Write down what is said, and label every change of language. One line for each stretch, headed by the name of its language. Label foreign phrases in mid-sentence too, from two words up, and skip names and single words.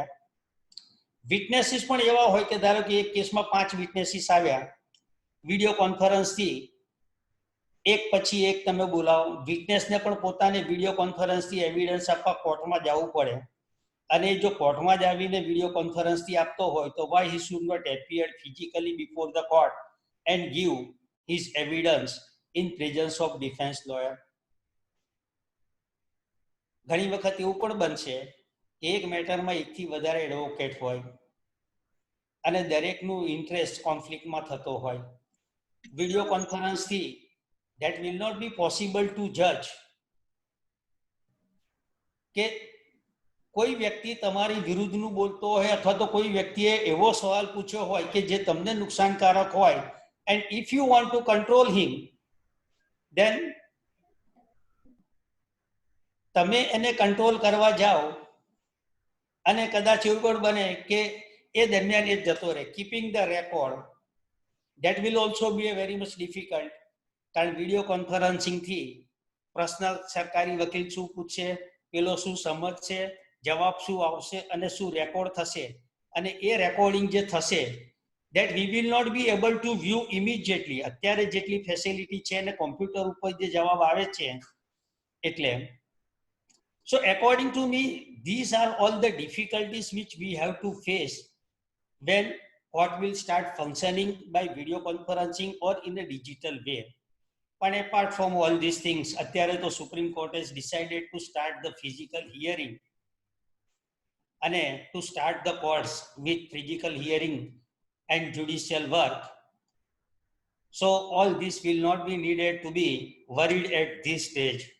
Gujarati: વિટનેસીસ પણ એવા હોય કે ધારો કે એક કેસમાં 5 વિટનેસીસ આવ્યા, વિડીયો કોન્ફરન્સથી એક પછી એક તમે બોલાવો. વિટનેસને પણ પોતાને વિડીયો કોન્ફરન્સથી એવિડન્સ આપવા કોર્ટમાં જવું પડે અને જો કોર્ટમાં જ આવીને વિડીયો કોન્ફરન્સથી આપતો હોય તો
English: why he should not appear physically before the court and give his evidence in presence of defense lawyer?
Gujarati: ઘણી વખત એવું પણ બનશે કે એક મેટરમાં એકથી વધારે એડવોકેટ હોય અને દરેકનું ઇન્ટરેસ્ટ કોન્ફ્લિક્ટમાં થતો હોય. વિડીયો કોન્ફરન્સથી
English: that will not be possible to judge
Gujarati: કે કોઈ વ્યક્તિ તમારી વિરુદ્ધનું બોલતો હોય અથવા તો કોઈ વ્યક્તિએ એવો સવાલ પૂછ્યો હોય કે જે તમને નુકસાનકારક હોય,
English: and if you want to control him, then
Gujarati: તમે એને કંટ્રોલ કરવા જાઓ અને કદાચ એવું પણ બને કે એ દરમિયાન એ જતો રહે.
English: keeping the record, that will also be a very much difficult.
Gujarati: કારણ વિડીયો કોન્ફરન્સિંગથી પ્રશ્ન સરકારી વકીલ શું પૂછશે, પેલો શું સમજશે, જવાબ શું આવશે અને શું રેકોર્ડ થશે, અને એ રેકોર્ડિંગ જે થશે
English: that we will not be able to view immediately.
Gujarati: અત્યારે જેટલી ફેસિલિટી છે અને કોમ્પ્યુટર ઉપર જે જવાબ આવે છે એટલે.
English: So according to me, these are all the difficulties which we have to face when court will start functioning by video conferencing or in a digital way. But apart from all these things,
Gujarati: અત્યારે તો
English: Supreme Court has decided to start the physical hearing and to start the courts with physical hearing and judicial work. So all this will not be needed to be worried at this stage.